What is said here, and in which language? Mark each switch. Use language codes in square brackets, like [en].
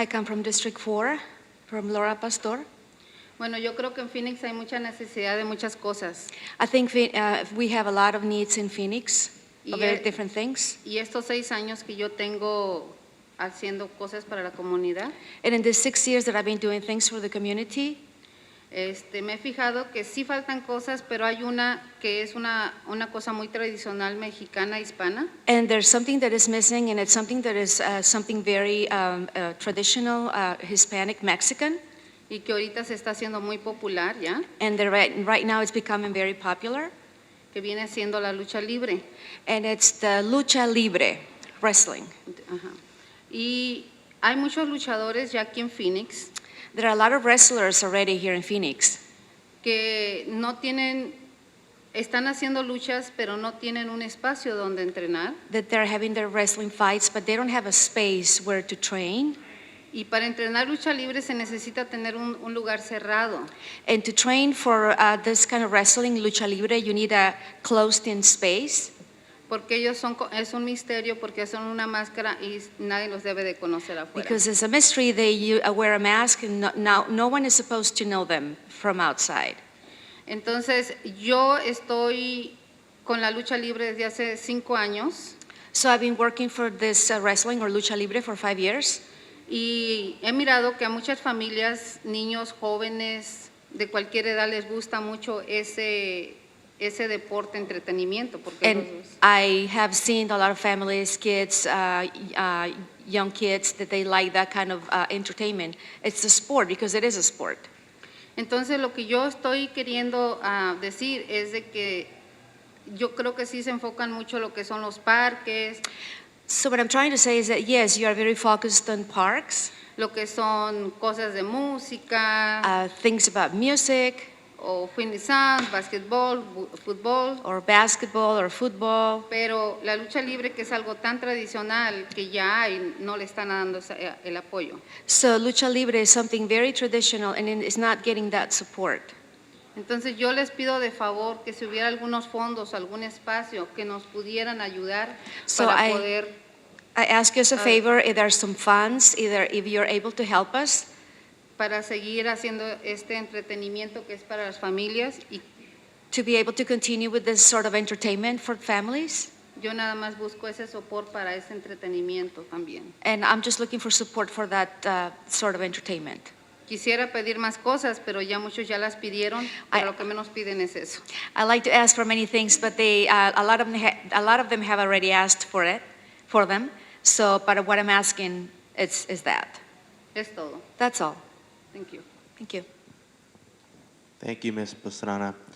[en] I come from District 4, from Laura Pastor. [es] Bueno, yo creo que en Phoenix hay mucha necesidad de muchas cosas. [en] I think we have a lot of needs in Phoenix, of very different things. [es] Y estos 6 años que yo tengo haciendo cosas para la comunidad. [en] And in the 6 years that I've been doing things for the community, [es] me he fijado que sí faltan cosas, pero hay una que es una cosa muy tradicional mexicana, hispana. [en] And there's something that is missing, and it's something that is something very traditional, Hispanic, Mexican. [es] y que ahorita se está haciendo muy popular ya, [en] and right now it's becoming very popular, [es] que viene siendo la lucha libre. [en] and it's the lucha libre wrestling. Ajá. [es] Y hay muchos luchadores ya aquí en Phoenix [en] There are a lot of wrestlers already here in Phoenix [es] que no tienen, están haciendo luchas, pero no tienen un espacio donde entrenar. [en] that they're having their wrestling fights, but they don't have a space where to train. [es] Y para entrenar lucha libre se necesita tener un lugar cerrado. [en] And to train for this kind of wrestling, lucha libre, you need a closed-in space. [es] Porque ellos son, es un misterio porque son una máscara y nadie los debe de conocer afuera. [en] Because it's a mystery, they wear a mask, and no one is supposed to know them from outside. [es] Entonces, yo estoy con la lucha libre desde hace 5 años. [en] So I've been working for this wrestling or lucha libre for 5 years. [es] Y he mirado que a muchas familias, niños, jóvenes, de cualquier edad les gusta mucho ese deporte, entretenimiento. Porque [en] And I have seen a lot of families, kids, young kids, that they like that kind of entertainment. It's a sport because it is a sport. [es] Entonces, lo que yo estoy queriendo decir es de que yo creo que sí se enfocan mucho lo que son los parques. [en] So what I'm trying to say is that yes, you are very focused on parks, [es] Lo que son cosas de música, [en] things about music, [es] o finizan, basquetbol, fútbol. [en] or basketball or football. [es] Pero la lucha libre, que es algo tan tradicional que ya hay, no le están dando el apoyo. [en] So lucha libre is something very traditional and it's not getting that support. [es] Entonces yo les pido de favor que si hubiera algunos fondos, algún espacio que nos pudieran ayudar [en] So [es] para poder [en] I ask you as a favor, if there's some funds, either if you're able to help us, [es] para seguir haciendo este entretenimiento que es para las familias, y [en] to be able to continue with this sort of entertainment for families. [es] yo nada más busco ese soporte para ese entretenimiento también. [en] And I'm just looking for support for that sort of entertainment. [es] Quisiera pedir más cosas, pero ya muchos ya las pidieron, pero lo que menos piden es eso. [en] I like to ask for many things, but a lot of them have already asked for them. So, but what I'm asking is that. [es] Es todo. [en] That's all. Thank you. Thank you. Thank you, Ms. Pastrana.